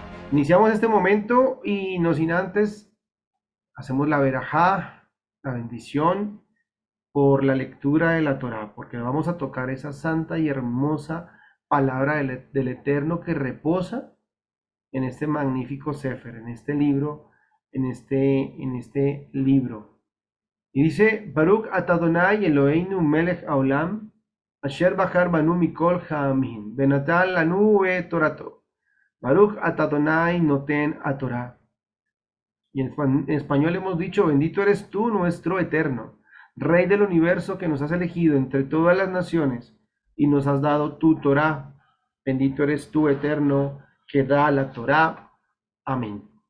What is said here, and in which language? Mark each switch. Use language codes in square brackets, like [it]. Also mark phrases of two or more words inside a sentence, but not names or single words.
[es] Iniciamos este momento y no sin antes hacemos la verajá, la bendición por la lectura de la Torá, porque vamos a tocar esa santa y hermosa palabra del Eterno que reposa en este magnífico Sefer, en este libro, en este libro. Y dice, [he] ברוך אתה אדוני אלוהינו מלך העולם, אשר בחר בנו מכל העמים, ונתן לנו תורתו. ברוך אתה אדוני נותן התורה. [es] Y en español hemos dicho, bendito eres tú, nuestro eterno, Rey del universo que nos has elegido entre todas las naciones y nos has dado tu Torah. Bendito eres tú, eterno, que da la Torah. Amén.